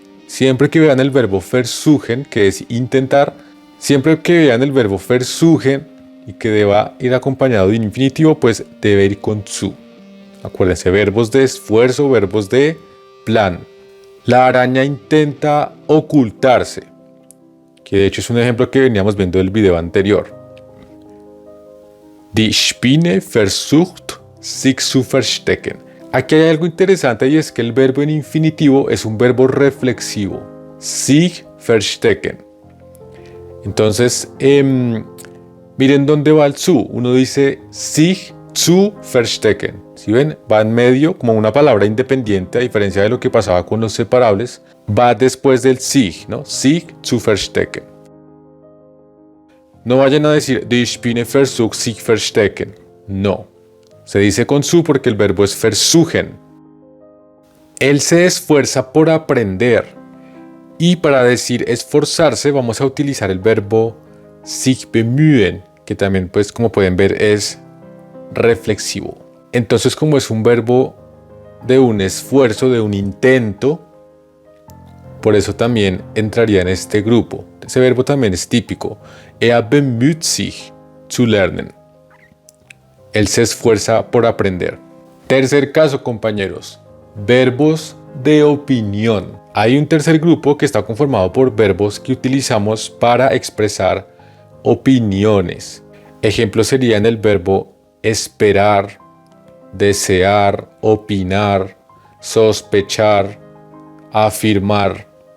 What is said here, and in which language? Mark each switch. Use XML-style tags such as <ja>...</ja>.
<es>Siempre que vean el verbo versuchen, que es intentar, siempre que vean el verbo versuchen y que deba ir acompañado de un infinitivo, pues debe ir con zu. Acuérdense, verbos de esfuerzo, verbos de plan. La araña intenta ocultarse, que de hecho es un ejemplo que veníamos viendo del video anterior.</es> <de>Die Spinne versucht sich zu verstecken.</de> <es>Aquí hay algo interesante y es que el verbo en infinitivo es un verbo reflexivo.</es> <de>Sich verstecken.</de> <es>Entonces, miren dónde va el zu. Uno dice</es> <de>sich zu verstecken.</de> <es>Si ven, va en medio como una palabra independiente, a diferencia de lo que pasaba con los separables. Va después del sich, ¿no?</es> <de>Sich zu verstecken.</de> <es>No vayan a decir</es> <de>Die Spinne versucht sich verstecken.</de> <es>No. Se dice con zu porque el verbo es versuchen. Él se esfuerza por aprender. Y para decir esforzarse vamos a utilizar el verbo sich bemühen, que también pues como pueden ver es reflexivo. Entonces como es un verbo de un esfuerzo, de un intento, por eso también entraría en este grupo. Ese verbo también es típico.</es> <de>Er bemüht sich zu lernen.</de> <es>Él se esfuerza por aprender. Tercer caso, compañeros. Verbos de opinión. Hay un tercer grupo que está conformado por verbos que utilizamos para expresar opiniones. Ejemplos serían el verbo esperar, desear, opinar, sospechar, afirmar.</es>